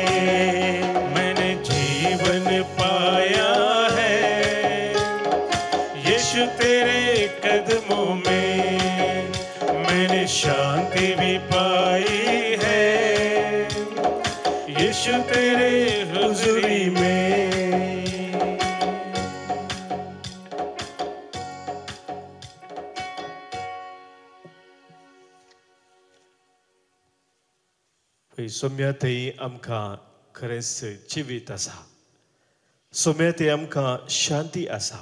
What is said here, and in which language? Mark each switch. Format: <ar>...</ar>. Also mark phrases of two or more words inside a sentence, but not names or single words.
<hi>मैंने जीवन पाया है यीशु तेरे कदमों में, मैंने शांति भी पाई है यीशु तेरे हुजूरी में।</hi> <kok>सोम्यातही आमकां खरेंच जिवीत आसा, सोम्यातही आमकां शांती आसा.</kok>